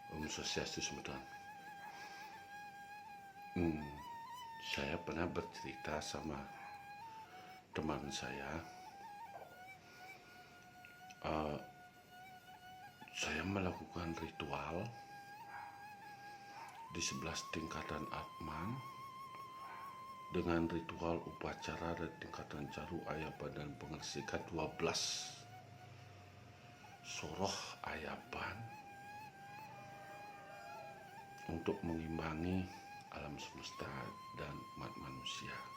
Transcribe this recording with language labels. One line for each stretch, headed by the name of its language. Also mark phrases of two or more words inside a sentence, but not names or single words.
Balinese: Swastiastu semeton.
Indonesian: Saya pernah bercerita sama teman saya. Saya melakukan ritual di 11 tingkatan Atman dengan ritual upacara dan tingkatan Caru Ayaban dan Pengersikan 12 soroh Ayaban untuk mengimbangi alam semesta dan umat manusia.